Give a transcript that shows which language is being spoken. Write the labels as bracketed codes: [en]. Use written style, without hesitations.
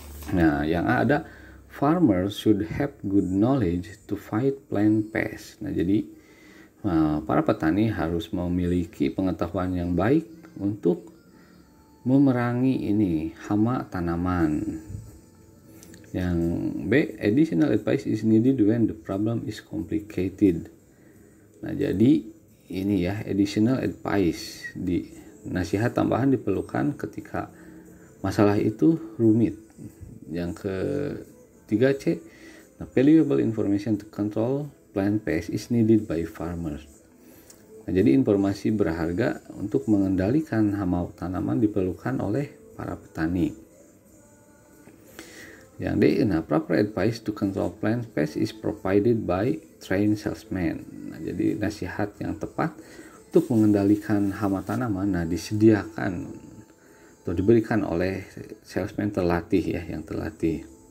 [id] Nah, yang A ada [en] farmers should have good knowledge to fight plant pests. [id] Nah, jadi para petani harus memiliki pengetahuan yang baik untuk memerangi ini hama tanaman. Yang B, [en] additional advice is needed when the problem is complicated. [id] Nah, jadi ini ya, [en] additional advice, [id] di nasihat tambahan diperlukan ketika masalah itu rumit. Yang ketiga C, [en] valuable information to control plant pests is needed by farmers. [id] Nah, jadi informasi berharga untuk mengendalikan hama tanaman diperlukan oleh para petani. Yang D, [en] proper advice to control plant pests is provided by trained salesmen. [id] Nah, jadi nasihat yang tepat untuk mengendalikan hama tanaman disediakan atau diberikan oleh salesman terlatih ya, yang terlatih.